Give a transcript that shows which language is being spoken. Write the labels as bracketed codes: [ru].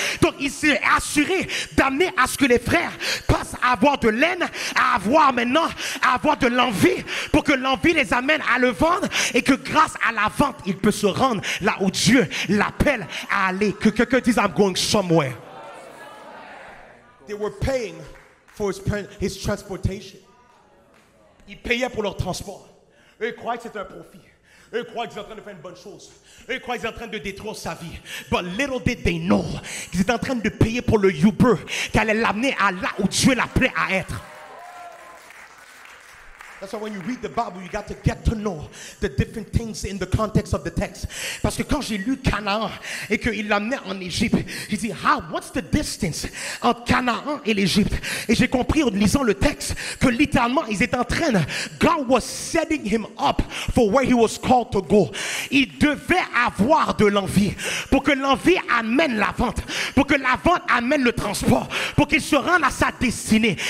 [fr] Donc il s'est assuré d'amener à ce que les frères passent à avoir de l'aine, à avoir maintenant, à avoir de l'envie, pour que l'envie les amène à le vendre et que grâce à la vente, il peut se rendre là où Dieu l'appelle à aller. Que quelqu'un dise, [en] I'm going somewhere. They were paying for his transportation. [fr] Ils payaient pour leur transport. Eux, ils croyaient que c'était un profit. Eux, ils croyaient qu'ils étaient en train de faire une bonne chose. Eux, ils croyaient qu'ils étaient en train de détruire sa vie. [en] But little did they know [fr] qu'ils étaient en train de payer pour le Uber qui allait l'amener à là où Dieu l'appelait à être. [en] That's why when you read the Bible, you got to get to know the different things in the context of the text. [fr] Parce que quand j'ai lu Canaan et qu'il l'amenait en Égypte, j'ai dit, [en] what's the distance [fr] entre Canaan et l'Égypte? Et j'ai compris en lisant le texte que littéralement, ils étaient en train, [en] God was setting him up for where he was called to go. [fr] Il devait avoir de l'envie pour que l'envie amène la vente, pour que la vente amène le transport, pour qu'il se rende à sa destinée.